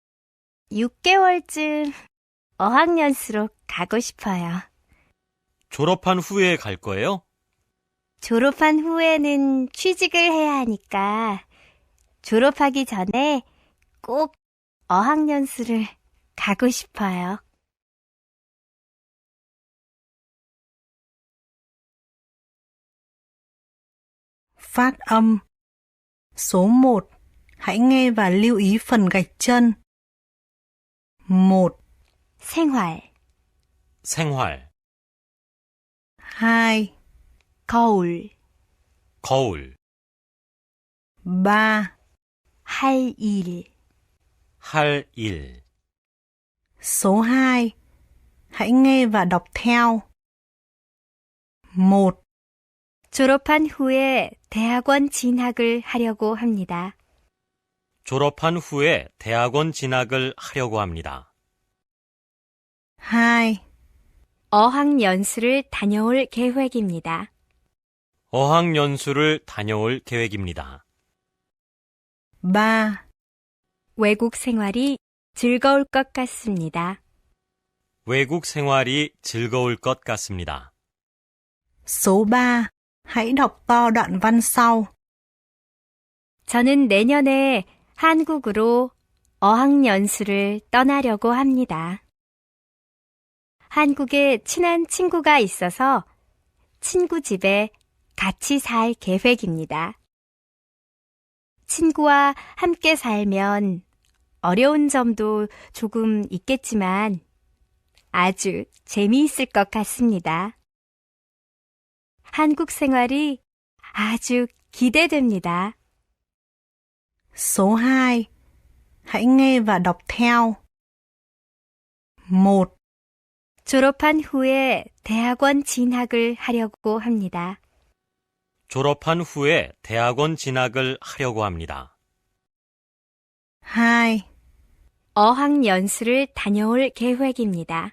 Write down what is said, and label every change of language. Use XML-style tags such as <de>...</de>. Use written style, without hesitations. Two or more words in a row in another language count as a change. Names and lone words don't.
<ko>6개월쯤 어학연수로 가고 싶어요. 졸업한 후에 갈 거예요? 졸업한 후에는 취직을 해야 하니까 졸업하기 전에 꼭 어학연수를 가고 싶어요.</ko> <vi>Phát âm. Số 1. Hãy nghe và lưu ý phần gạch chân.</vi> <ko>1, 생활, 생활, 2, 거울, 거울, 3. 할 일, 할 일.</ko> <vi>Số 2. Hãy nghe và đọc theo.</vi> <ko>1, 졸업한 후에 대학원 진학을 하려고 합니다. 졸업한 후에 대학원 진학을 하려고 합니다. 2, 어학연수를 다녀올 계획입니다. 어학연수를 다녀올 계획입니다. 3. 외국 생활이 즐거울 것 같습니다. 외국 생활이 즐거울 것 같습니다.</ko> <vi>Số 3. Hãy đọc to đoạn văn sau.</vi> <ko>저는 내년에 한국으로 어학연수를 떠나려고 합니다. 한국에 친한 친구가 있어서 친구 집에 같이 살 계획입니다. 친구와 함께 살면 어려운 점도 조금 있겠지만 아주 재미있을 것 같습니다. 한국 생활이 아주 기대됩니다.</ko> <vi>Số 2. Hãy nghe và đọc theo.</vi> <ko>1, 졸업한 후에 대학원 진학을 하려고 합니다. 졸업한 후에 대학원 진학을 하려고 합니다. 2, 어학연수를 다녀올 계획입니다.</ko>